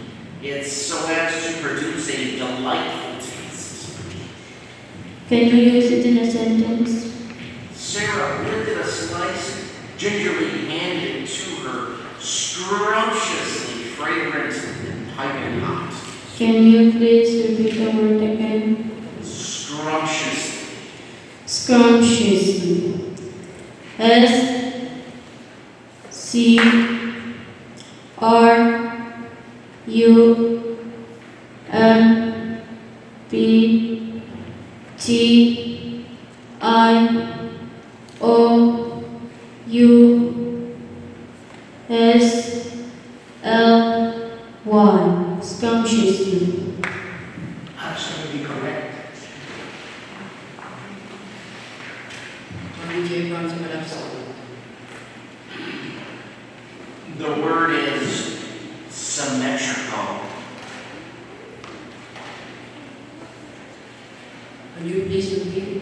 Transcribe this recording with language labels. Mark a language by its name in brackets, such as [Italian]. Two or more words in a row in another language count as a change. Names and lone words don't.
[English] It's so as to produce a delightful taste. Can you use it in a sentence? Sarah lifted a slice, gingerly handed to her, scrumptiously fragrant and piping hot. Can you please repeat the word again? Scrumptiously. Scrumptiously. S C R U M P T I O U S L Y. Scrumptiously. Absolutely correct. Tony J. Brown, Manasa. The word is symmetrical. Can you please repeat?